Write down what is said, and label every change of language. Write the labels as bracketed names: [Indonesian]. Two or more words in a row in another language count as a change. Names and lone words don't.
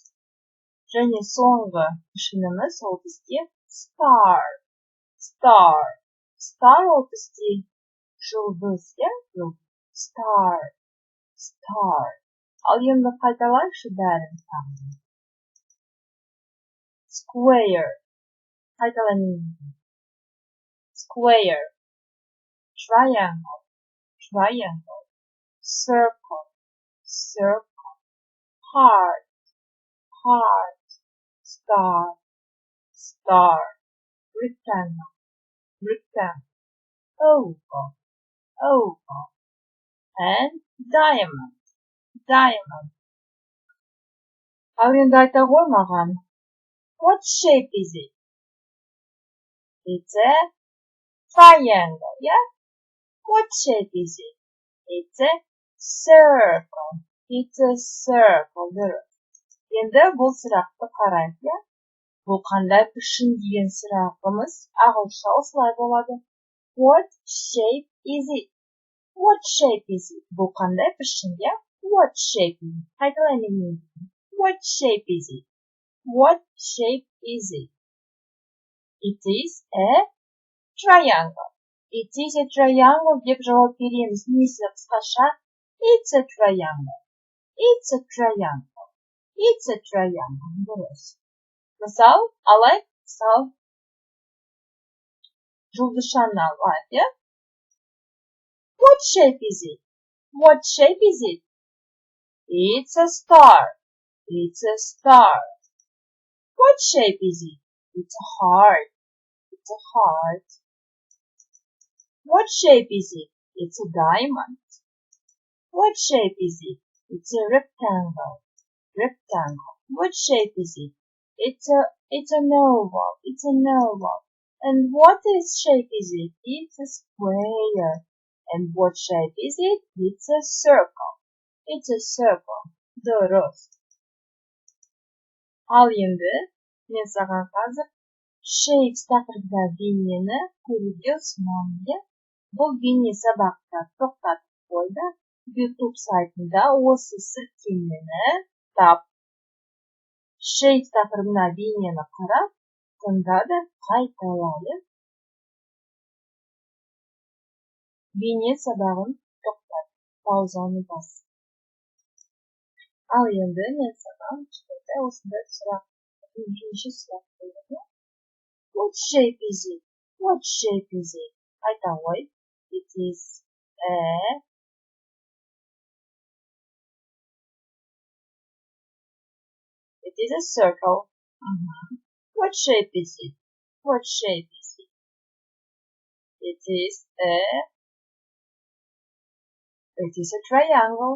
[Kazakh] Және соңғы пішініміз ол бізде star ол бізде жұлдыз, иә? Star. Ал енді қайталайықшы бәрін тағы. [English] Square. Қайталаймын square, triangle, triangle, circle, circle, heart, heart, star, star, rectangle, rectangle, oval, oval, and diamond, diamond. [Kazakh] Ал енді айта ғой маған. [English] What shape is it? It's a triangle, yeah? What shape is it? It's a circle. It's a circle. [Kazakh] Енді бұл сұрақты қарайық, yeah? Бұл қандай пішін деген сұрағымыз ағылшынша осылай болады. [English] What shape is it? What shape is it? [Kazakh] Бұл қандай пішін, [English] yeah? What shape is it? Қайталайын. What shape is it? What shape is it? It is a triangle. It is a triangle [Kazakh] деп жауап береміз. Несі қысқаша? [English] It's a triangle. It's a triangle. It's a triangle. [Kazakh] Дұрыс. Мысал, алайық. Мысал. Жұлдызшаны алайық, yeah? [English] What shape is it? What shape is it? It's a star. It's a star. What shape is it? It's a heart. It's a heart. What shape is it? It's a diamond. What shape is it? It's a rectangle. Rectangle. What shape is it? It's an oval. It's an oval. And what shape is it? It's a square. And what shape is it? It's a circle. It's a circle. [Kazakh] Дұрыс. Ал енді мен саған қазір shapes тақырыбында бейнені көруге ұсынамын. Бұл бейне сабақта тоқтатып қойды. YouTube сайтында осы сілтемені тап. Shapes тақырыбына бейнені қарап, тыңда да қайталайды. Бейне сабағын тоқтат. Паузаны бас. Ал енді мен саған кішкентай осындай сұрақ, бірінші сұрақ қойдым. [English] What shape is it? What shape is it? [Kazakh] Айта ғой. [English] It is a circle. What shape is it? What shape is it? It is a triangle.